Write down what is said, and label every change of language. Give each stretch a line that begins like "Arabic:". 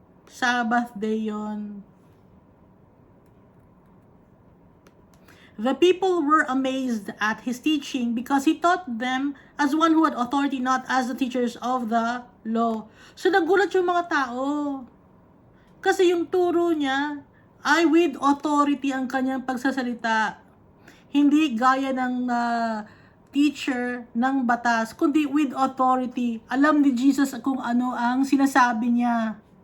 Filipino: Sabbath day yon.
English: The people were amazed at his teaching because he taught them as one who had authority, not as the teachers of the law.
Filipino: So nagulat yung mga tao. Kasi yung turo niya ay
English: with authority
Filipino: ang kanyang pagsasalita. Hindi gaya ng teacher ng batas, kundi
English: with authority.
Filipino: Alam ni Jesus kung ano ang sinasabi niya.